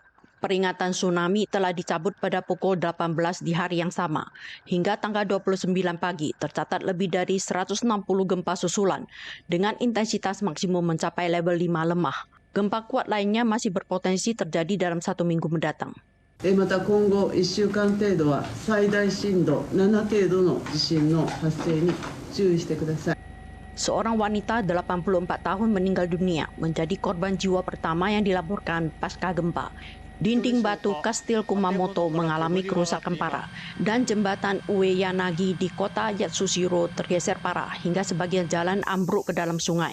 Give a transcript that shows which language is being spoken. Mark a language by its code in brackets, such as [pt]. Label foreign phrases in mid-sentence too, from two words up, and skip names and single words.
[id] Peringatan tsunami telah dicabut pada pukul 18 di hari yang sama. Hingga tanggal 29 pagi, tercatat lebih dari 160 gempa susulan dengan intensitas maksimum mencapai level 5 lemah. Gempa kuat lainnya masih berpotensi terjadi dalam 1 minggu mendatang. [ja] また今後1週間程度は最大震度7程度の地震の発生に注意してください。 [id] Seorang wanita 84 tahun meninggal dunia menjadi korban jiwa pertama yang dilaporkan pasca gempa. Dinding batu Kastil Kumamoto mengalami kerusakan parah dan jembatan Ueyanagi di kota Yatsushiro tergeser parah hingga sebagian jalan ambruk ke dalam sungai.